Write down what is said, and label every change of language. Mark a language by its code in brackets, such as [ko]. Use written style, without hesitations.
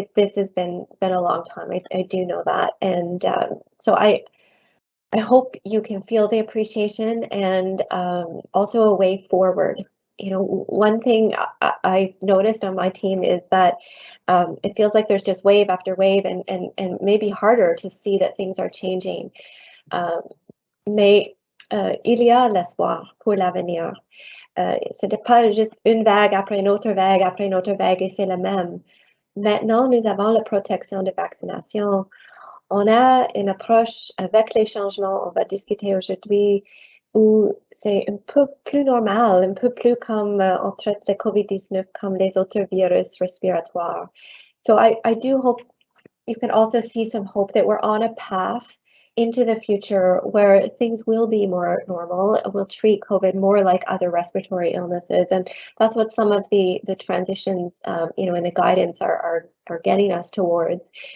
[en] This has been a long time. I do know that, and so I hope you can feel the appreciation and also a way forward. You know, one thing I noticed on my team is that it feels like there's just wave after wave, and maybe harder to see that things are changing. [fr] Mais il y a l'espoir pour l'avenir. Ce n'est pas juste une vague après une autre vague et c'est la même. Maintenant, nous avons la protection de vaccination. On a une approche avec les changements, on va discuter aujourd'hui, où c'est un peu plus normal, un peu plus comme on traite le COVID-19 comme les autres virus respiratoires. [en] So I do hope you can also see some hope that we're on a path into the future where things will be more normal. We'll treat COVID more like other respiratory illnesses, and that's what some of the transitions, you know, in the guidance are getting us towards.